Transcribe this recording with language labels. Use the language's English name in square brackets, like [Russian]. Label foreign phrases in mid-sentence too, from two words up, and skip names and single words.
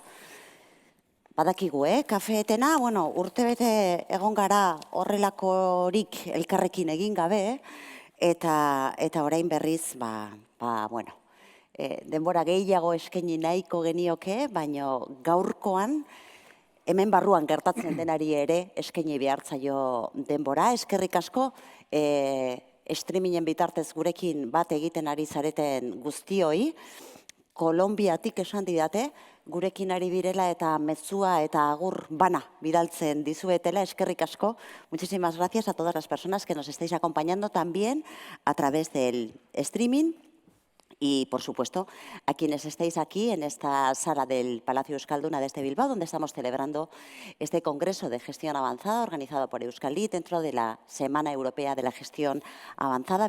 [Basque] Badakigu, kafeetena, urtebete egon gara horrelakorik elkarrekin egin gabe, eta orain berriz, denbora gehiago eskaini nahiko genioke, baina gaurkoan, hemen barruan gertatzen denari ere eskaini behartzaio denbora. Eskerrik asko, streamingen bitartez gurekin bat egiten ari zareten guztioi. Kolonbiatik esan didate, gurekin ari direla eta mezua eta agur bana bidaltzen dizuetela. Eskerrik asko. [Spanish] Muchísimas gracias a todas las personas que nos estáis acompañando también a través del streaming. Y, por supuesto, a quienes estáis aquí en esta sala del Palacio Euskalduna desde Bilbao, donde estamos celebrando este Congreso de Gestión Avanzada organizado por Euskallit dentro de la Semana Europea de la Gestión Avanzada.